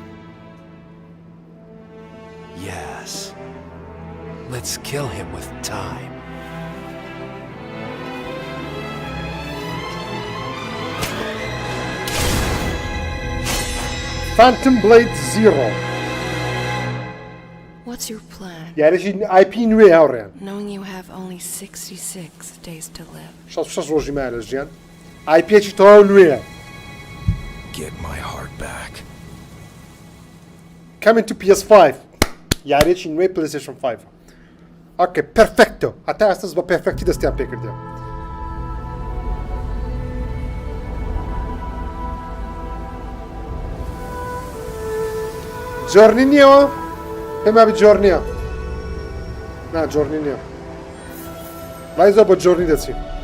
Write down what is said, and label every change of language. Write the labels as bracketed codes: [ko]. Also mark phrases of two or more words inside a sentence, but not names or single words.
[en] Yes. Let's kill him with time. Phantom Blade 0. What's your plan? [ar] يعني شي [ckb] IP نوێ هاوڕێن. [en] Knowing you have only 66 days to live. [ckb] شەش ڕۆژی مایە لە ژیان. IPێکی تەواو نوێیە. [en] Get my heart back. Coming to PS5. [ckb] یاریێکی نوێی PlayStation 5. [ar] اوكي بيرفكتو حتى [ckb] ئێستاس بە پێرفەکتی دەستیان پێ کردیان. جۆرنی نییەوە؟ پێم وابێت جۆر نییە. نا جۆرنی نییە. وای زۆر بۆ جۆرنی دەچین.